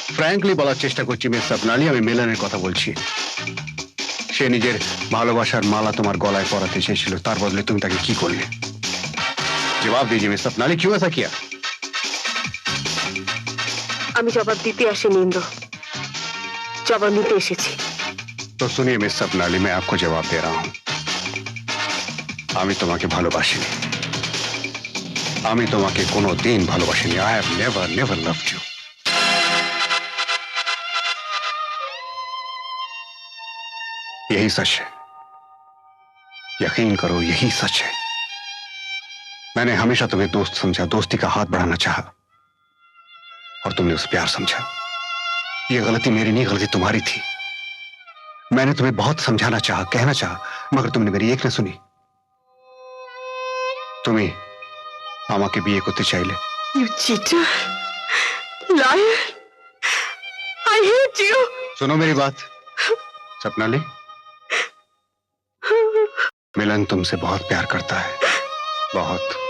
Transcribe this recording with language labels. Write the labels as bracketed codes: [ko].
[bn] Frankly বলার চেষ্টা করছি মিস স্বপ্নালী, আমি মিলনের কথা বলছি। সে নিজের ভালোবাসার মালা তোমার গলায় পরাতে চেয়েছিল, তার বদলে তুমি তাকে কি করলে? [hi] জবাব দিজিয়ে মিস স্বপ্নালী, क्यों ऐसा किया? [bn] আমি জবাব দিতে আসিনি ইন্দ্র, জবাব নিতে এসেছি। [hi] तो सुनिए मिस स्वप्नाली, मैं आपको जवाब दे रहा हूं। [bn] আমি তোমাকে ভালোবাসিনি, আমি তোমাকে কোনোদিন ভালোবাসিনি। [en] I have never, never loved you. [hi] यही सच है, यकीन करो, यही सच है। मैंने हमेशा तुम्हें दोस्त समझा, दोस्ती का हाथ बढ़ाना चाहा, और तुमने उसे प्यार समझा। ये गलती मेरी नहीं, गलती तुम्हारी थी। मैंने तुम्हें बहुत समझाना चाहा, कहना चाहा, मगर तुमने मेरी एक न सुनी। [bn] তুমি আমাকে বিয়ে করতে চাইলে। [en] You cheater, liar, I hate you. [hi] सुनो मेरी बात स्वप्नाली, मिलन तुमसे बहुत प्यार करता है, बहुत।